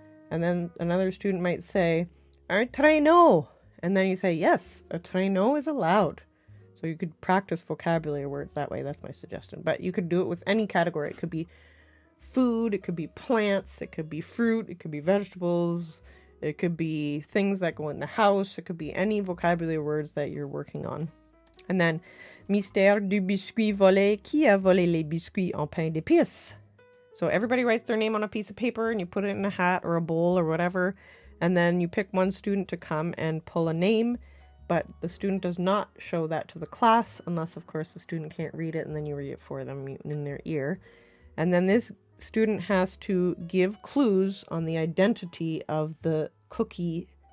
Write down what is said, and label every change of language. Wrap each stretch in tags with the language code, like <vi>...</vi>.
<en>And then another student might say, un traîneau, and then you say, yes, a traîneau is allowed. So you could practice vocabulary words that way. That's my suggestion. But you could do it with any category. It could be food, it could be plants, it could be fruit, it could be vegetables, it could be things that go in the house, it could be any vocabulary words that you're working on. And then,</en> <fr>mystère du biscuit volé, qui a volé les biscuits en pain d'épices?</fr> <en>So everybody writes their name on a piece of paper and you put it in a hat or a bowl or whatever. And then you pick one student to come and pull a name. But the student does not show that to the class unless, of course, the student can't read it and then you read it for them in their ear. And then this student has to give clues on the identity of the cookie</en>